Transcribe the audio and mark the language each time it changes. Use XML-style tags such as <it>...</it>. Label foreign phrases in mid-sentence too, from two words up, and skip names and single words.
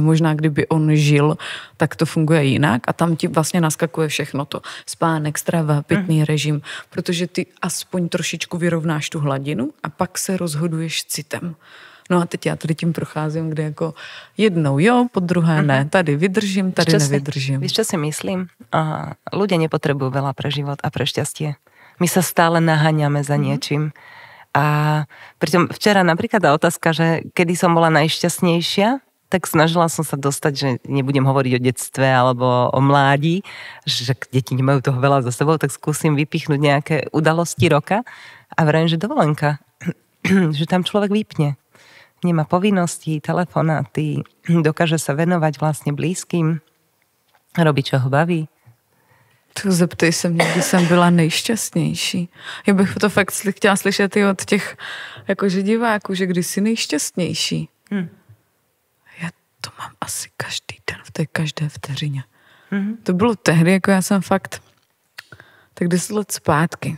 <cs>Možná kdyby on žil, tak to funguje jinak a tam ti vlastně naskakuje všechno to. Spánek, strava, pitný režim, protože ty aspoň trošičku vyrovnáš tu hladinu a pak se rozhoduješ citem. No a teď já tady tím procházím, kde jako jednou jo, po druhé ne. Tady vydržím, tady nevydržím. Víš,</cs> <sk>čo si myslím? Ľudia nepotrebujú veľa pre život a pre šťastie. My sa stále naháňame za niečím. A pritom včera napríklad tá otázka, že kedy som bola najšťastnejšia, tak snažila som sa dostať, že nebudem hovoriť o detstve alebo o mládí, že deti nemajú toho veľa za sebou, tak skúsim vypichnúť nejaké udalosti roka a vrajím, že dovolenka, že tam človek vypne. Nemá povinnosti, telefonáty, dokáže sa venovať vlastne blízkym. Robí, čo ho baví.</sk> <cs>To zeptej se mě, kdy jsem byla nejšťastnější. Já bych to fakt chtěla slyšet i od těch jakože diváků, že kdy jsi nejšťastnější. Já to mám asi každý den v té každé vteřině. To bylo tehdy, jako já jsem fakt tak 10 let zpátky.</cs>